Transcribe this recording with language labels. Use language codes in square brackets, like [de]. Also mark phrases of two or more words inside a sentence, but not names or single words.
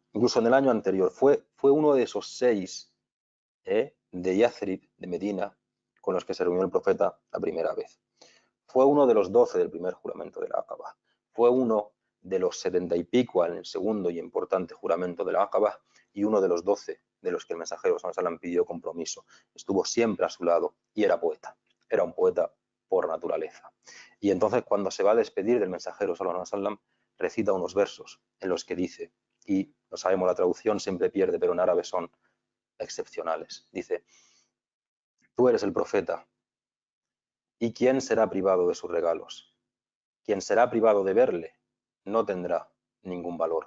[es] Incluso en el año anterior fue uno de esos 6 de Yathrib, de Medina, con los que se reunió el profeta la primera vez. Fue uno de los 12 del primer juramento del Aqaba. Fue uno de los 70 y pico en el segundo y importante juramento del Aqaba, y uno de los 12 de los que el mensajero [ar] صلى الله عليه وسلم [es] pidió compromiso. Estuvo siempre a su lado y era poeta. Era un poeta por naturaleza. Y entonces, cuando se va a despedir del mensajero [ar] صلى الله عليه وسلم, [es] recita unos versos en los que dice, y no sabemos la traducción, siempre pierde, pero en árabe son excepcionales. Dice: tú eres el profeta, ¿y quién será privado de sus regalos? Quien será privado de verle no tendrá ningún valor.